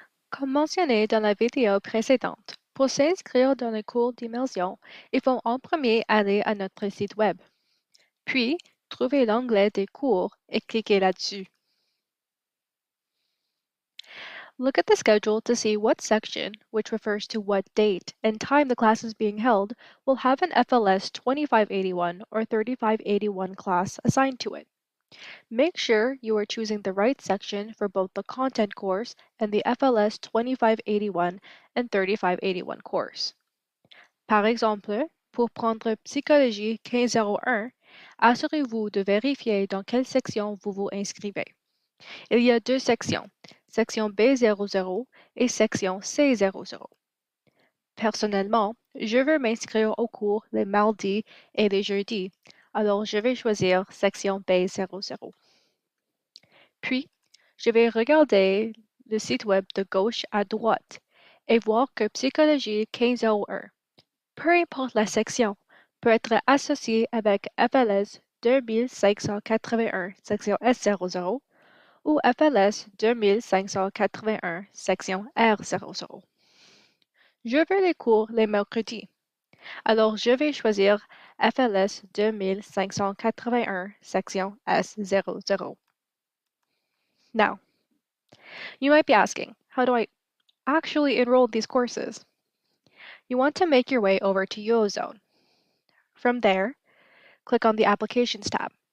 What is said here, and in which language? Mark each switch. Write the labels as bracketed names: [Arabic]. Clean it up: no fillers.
[French] Comme mentionné dans la vidéo précédente, pour s'inscrire dans le cours d'immersion, il faut en premier aller à notre site web. Puis, trouver l'onglet des cours et cliquer là-dessus. [English] Look at the schedule to see what section, which refers to what date and time the class is being held, will have an FLS 2581 or 3581 class assigned to it. Make sure you are choosing the right section for both the content course and the FLS 2581 and 3581 course. [French] Par exemple, pour prendre Psychologie 1501, assurez-vous de vérifier dans quelle section vous vous inscrivez. Il y a deux sections, section B00 et section C00. Personnellement, je veux m'inscrire au cours les mardis et les jeudis, alors je vais choisir section B00. Puis, je vais regarder le site web de gauche à droite et voir que Psychologie 1501, peu importe la section, peut être associée avec FLS 2581 section S00 ou FLS 2581 section R00. Je veux les cours les mercredis, alors je vais choisir FLS 2581 section S00. [English] Now, you might be asking, how do I actually enroll these courses? You want to make your way over to Eurozone. From there, click on the Applications tab.